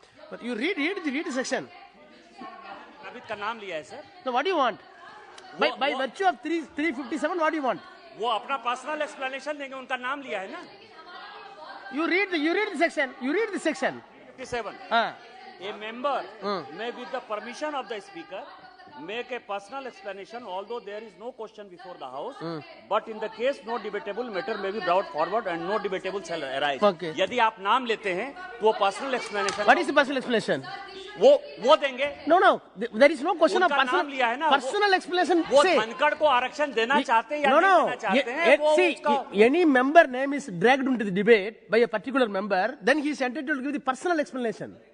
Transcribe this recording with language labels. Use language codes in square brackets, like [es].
[en] But you read the section. [hi] नाबिद का नाम लिया है sir. [en] Now what do you want? By virtue of 357, what do you want? [hi] वो अपना पर्सनल एक्सप्लेनेशन देंगे, उनका नाम लिया है ना. [en] You read the section. 57. A member may, with the permission of the speaker, make a personal explanation, although there is no question before the house. But in the case no debatable matter may be brought forward and no debatable shall arise. Okay. [hi] यदि आप नाम लेते हैं तो वो personal explanation. [en] What is the personal explanation? [hi] वो देंगे. [en] No. There is no question of [hi] उनका नाम लिया है ना. [en] personal explanation. [hi] वो धनखड़ को आरक्षण देना चाहते हैं या नहीं देना चाहते हैं. [en] See, any member name is dragged into the debate by a particular member, then he is entitled to give the personal explanation.